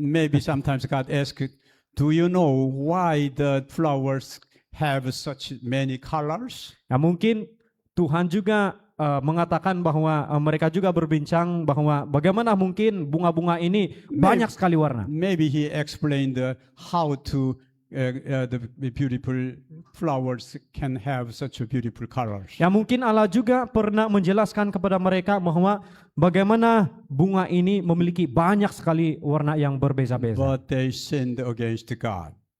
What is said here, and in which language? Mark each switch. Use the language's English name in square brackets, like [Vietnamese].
[English] Maybe sometimes God asks, do you know why the flowers have such many colors? [Malay] Ya, mungkin Tuhan juga mengatakan bahwa mereka juga berbincang bahwa bagaimana mungkin bunga-bunga ini banyak sekali warna. [English] Maybe he explained how to the beautiful flowers can have such a beautiful colors. [Malay] Ya, mungkin Allah juga pernah menjelaskan kepada mereka bahwa bagaimana bunga ini memiliki banyak sekali warna yang berbeza-beza. [English] But they sinned against God.